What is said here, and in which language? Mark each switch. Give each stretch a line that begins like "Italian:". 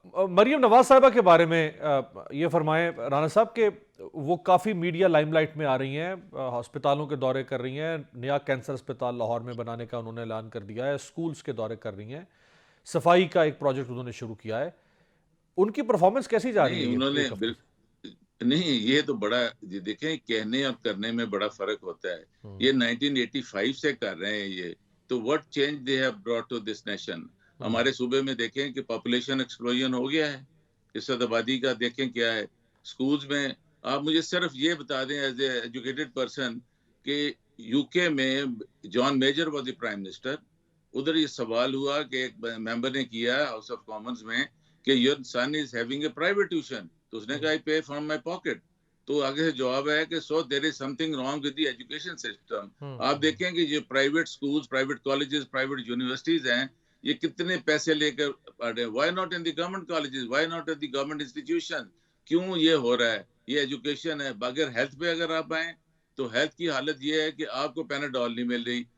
Urdu: مریم نواز صاحبہ کے بارے میں یہ فرمائیں رانا صاحب کہ وہ کافی میڈیا لائم لائٹ میں آ رہی ہیں, ہسپتالوں کے دورے کر رہی ہیں, نیا کینسر ہسپتال لاہور میں بنانے کا انہوں نے اعلان کر دیا ہے, اسکولز کے دورے کر رہی ہیں, صفائی کا ایک پروجیکٹ انہوں نے شروع کیا ہے. ان کی پرفارمنس کیسی جا رہی ہے؟ انہوں نے نہیں, یہ تو بڑا دیکھیں کہنے اور کرنے میں بڑا فرق ہوتا ہے. یہ 1985 سے کر رہے ہیں یہ تو
English: what change they have brought to this nation.
Urdu: ہمارے صوبے میں دیکھیں کہ پاپولیشن ایکسپلوژن ہو گیا ہے. فیصد آبادی کا دیکھیں کیا ہے. سکولز میں آپ مجھے صرف یہ بتا دیں
English: As a educated person کہ U K میں John Major was the prime minister.
Urdu: ادھر یہ سوال ہوا کہ ایک ممبر نے کیا ہاؤس آف کامنز میں کہ
English: Your son is having a private tuition.
Urdu: تو اس نے کہا
English: I pay from my pocket.
Urdu: تو آگے سے جواب ہے کہ
English: so there is something wrong with the education system.
Urdu: آپ دیکھیں کہ یہ private schools, private colleges, private universities ہیں, یہ کتنے پیسے لے کر پڑھ رہے ہیں.
English: Why not in the government colleges, why not in the government institution.
Urdu: کیوں یہ ہو رہا ہے؟ یہ ایجوکیشن ہے. بغیر ہیلتھ پہ اگر آپ آئیں تو ہیلتھ کی حالت یہ ہے کہ آپ کو پیناڈول نہیں مل رہی.